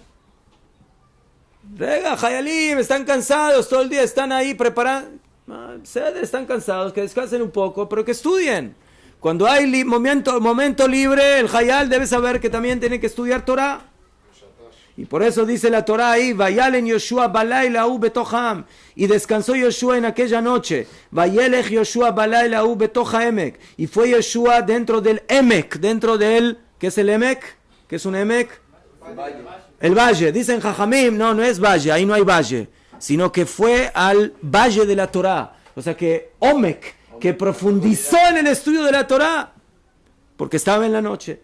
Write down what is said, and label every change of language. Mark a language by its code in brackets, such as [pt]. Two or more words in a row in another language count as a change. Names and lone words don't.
[he] רגע, חיילים, [es] están cansados, todo el día están ahí preparando. Están cansados, que descansen un poco, pero que estudien. Cuando hay momento libre, el Hayal debe saber que también tiene que estudiar Torah. Y por eso dice la Torah ahí, [he] וילן יהושע בלילה ההוא בתוכם, [es] y descansó Yoshua en aquella noche. [he] וילך יהושע בלילה ההוא בתוך עמק, [es] y fue Yoshua dentro del emek, dentro del, ¿qué es el emek? ¿Qué es un emek? El valle. Dicen Jajamim, no es valle, ahí no hay valle, sino que fue al valle de la Torah. O sea que Omek, que profundizó en el estudio de la Torah, porque estaba en la noche.